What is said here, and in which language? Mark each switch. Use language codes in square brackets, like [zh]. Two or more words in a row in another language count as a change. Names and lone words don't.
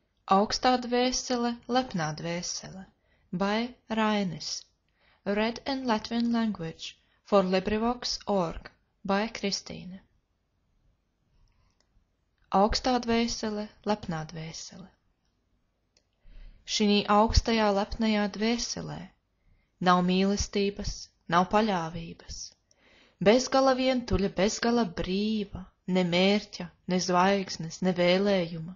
[lv] Augstā dvēsele, lepnā dvēsele by Rainis. [en] Read in Latvian language for LibriVox.org by Kristīne. [lv] Augstā dvēsele, lepnā dvēsele. Šinī augstajā lepnajā dvēselē nav mīlestības, nav paļāvības, bezgala vientuļa, bezgala brīva, ne mērķa, ne zvaigznes, ne vēlējuma.